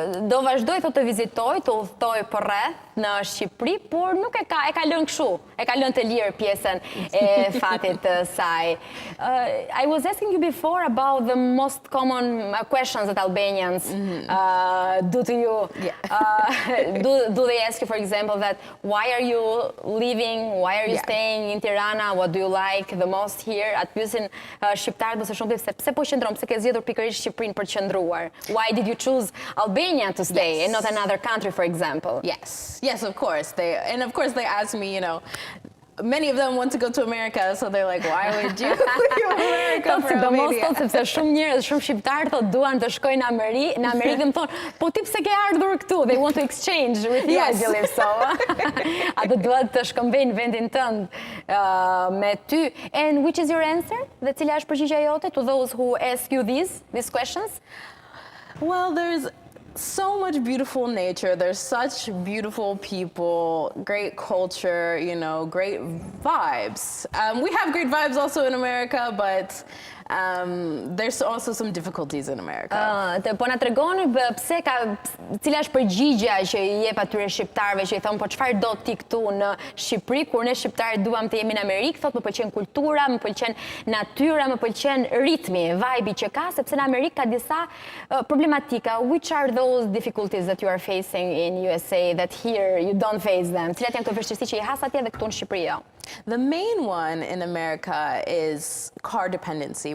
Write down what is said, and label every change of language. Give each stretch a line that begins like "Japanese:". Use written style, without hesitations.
Albanian: Do vazhdoj të vizitoj, të udhtoj përreth në Shqipëri, por nuk e ka lënë kështu, e ka lënë të lirë pjesën e fatit të saj.
English: I was asking you before about the most common questions that Albanians do to you. Do they ask you, for example, that why are you leaving, why are you staying in Tirana, what do you like the most here?
Albanian: Atë pyesin shqiptarët më së shumti pse po qëndron, pse ke zgjedhur pikërisht Shqipërinë për të qëndruar?
English: Why did you choose Albania to stay and not another country, for example? Yes, of course. They ask me, many of them want to go to America, so they're like, why would you leave America for Albania?
Albanian: Sepse shumë njerëz, shumë shqiptarë thotë duan të shkojnë në Amerikë dhe më thonë, po ti pse ke ardhur këtu?
English: They want to exchange with you, I believe so.
Albanian: Atë duhet të shkëmbejnë vendin tënd me ty.
English: And which is your answer?
Albanian: Dhe cila është përgjigjja jote
English: to those who ask you these questions? Well, there's so much beautiful nature. There's such beautiful people, great culture, great vibes. We have great vibes also in America, but there's also some difficulties in America.
Albanian: Po na tregon cila është përgjigjja që i jep atyre shqiptarëve që i thon po çfarë do ti këtu në Shqipëri kur ne shqiptarët duam të jemi në Amerikë, thotë më pëlqen kultura, më pëlqen natyra, më pëlqen ritmi, vibe që ka, sepse në Amerikë ka disa problematika.
English: Which are those those difficulties that you are facing in USA that here you don't face them?
Albanian: Cilat janë këto vështirësi që i has atje dhe këtu në Shqipëri jo?
English: The main one in America is car dependency.